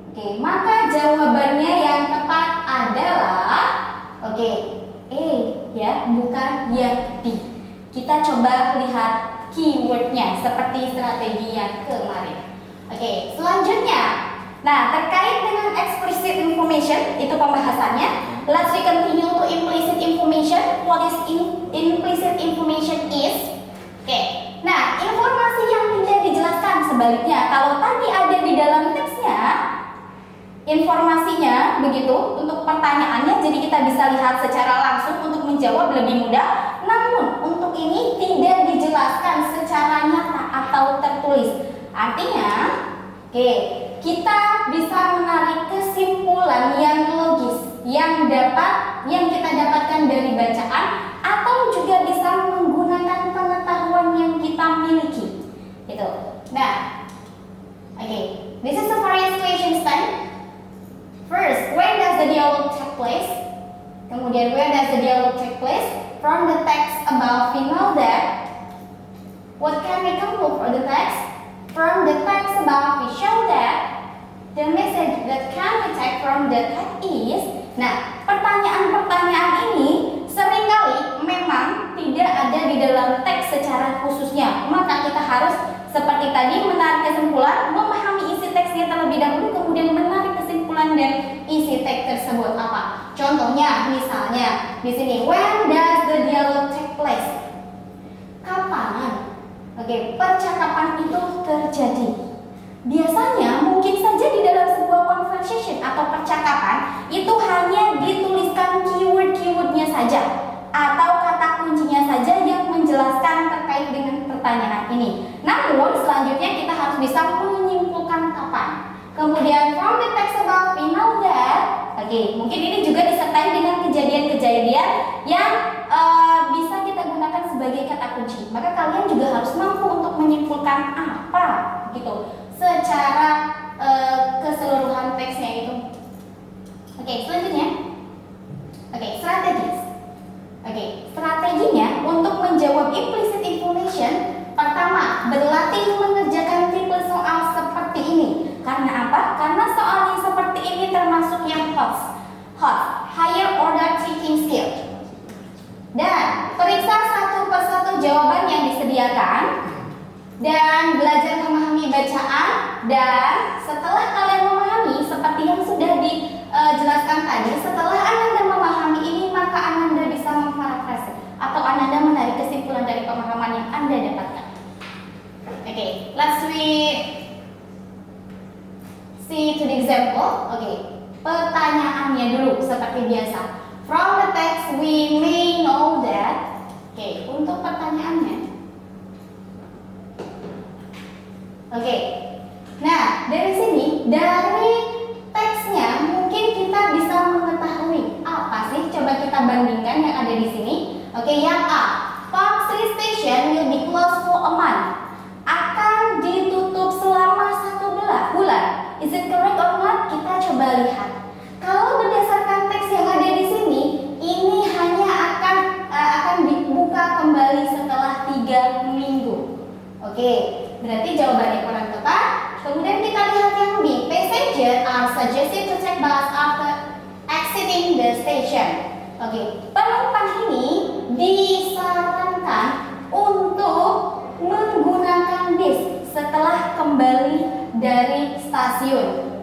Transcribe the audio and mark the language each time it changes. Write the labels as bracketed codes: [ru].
[id] Oke, maka jawabannya yang tepat adalah oke, A ya, bukan yang B. Kita coba lihat keywordnya seperti strategi yang kemarin. Oke, selanjutnya, nah terkait dengan explicit information itu pembahasannya. [en] Let's we continue to implicit information. What is implicit information is? [id] Oke, nah informasi yang tidak dijelaskan sebaliknya. Kalau tadi ada di dalam teksnya informasinya begitu untuk pertanyaannya, jadi kita bisa lihat secara langsung untuk menjawab lebih mudah. Namun untuk ini tidak dijelaskan secara nyata atau tertulis. Artinya, oke, kita bisa menarik kesimpulan yang logis yang kita dapatkan dari bacaan, atau juga bisa menggunakan pengetahuan yang kita miliki. Gitu. [en] Nah, oke, this is a various question stand. First, where does the dialogue take place? [id] Kemudian, [en] where does the dialogue take place? From the text above, we know that. What can we conclude from the text? From the text above, we show that the message that can we take from the text is. [id] Nah, pertanyaan-pertanyaan ini seringkali memang tidak ada di dalam teks secara khususnya. Maka kita harus seperti tadi menarik kesimpulan, memahami isi teksnya terlebih dahulu, kemudian menarik kesimpulan dan isi teks tersebut apa. Contohnya, misalnya di sini, [en] when does the dialogue take place? [id] Kapan? Oke, percakapan itu terjadi. Biasanya mungkin saja di dalam sebuah conversation atau percakapan itu hanya dituliskan keyword-keywordnya saja atau kata kuncinya saja yang menjelaskan terkait dengan pertanyaan ini. Namun selanjutnya kita harus bisa menyimpulkan kapan. Kemudian [en] from the text above we know that. [id] Oke, mungkin ini juga disertai dengan kejadian-kejadian yang bisa kita gunakan sebagai kata kunci. Maka kalian juga harus mampu untuk menyimpulkan apa gitu secara keseluruhan teksnya itu. Oke, selanjutnya. Oke, strategis. Oke, strateginya untuk menjawab implicit information. Pertama, berlatih mengerjakan tipe soal seperti ini. Karena apa? Karena soal yang seperti ini termasuk yang hot, higher order thinking skill. Dan periksa satu persatu jawaban yang disediakan dan belajar memahami bacaan. Dan setelah kalian memahami seperti yang sudah dijelaskan tadi, setelah Ananda memahami ini, maka Ananda bisa memparafrase atau Ananda menarik kesimpulan dari pemahaman yang Anda dapatkan. [en] Oke, let's see to the example. [id] Oke, pertanyaannya dulu seperti biasa. [en] From the text we may know that. [id] Oke, untuk pertanyaannya. Oke. Nah, dari sini, dari teksnya mungkin kita bisa mengetahui apa sih? Coba kita bandingkan yang ada di sini. [en] Oke, yang A, Park Street Station will be closed for a month. [id] Akan ditutup selama 1 bulan. [en] Is it correct or not? [id] Kita coba lihat. Kalau berdasarkan teks yang ada di sini, ini hanya akan dibuka kembali setelah 3 minggu. Oke, berarti jawabannya kurang tepat. Kemudian kita lihat yang B. [en] Passengers are suggested to take bus after exiting the station. [id] Oke, penumpang ini disarankan untuk menggunakan bis setelah kembali dari stasiun.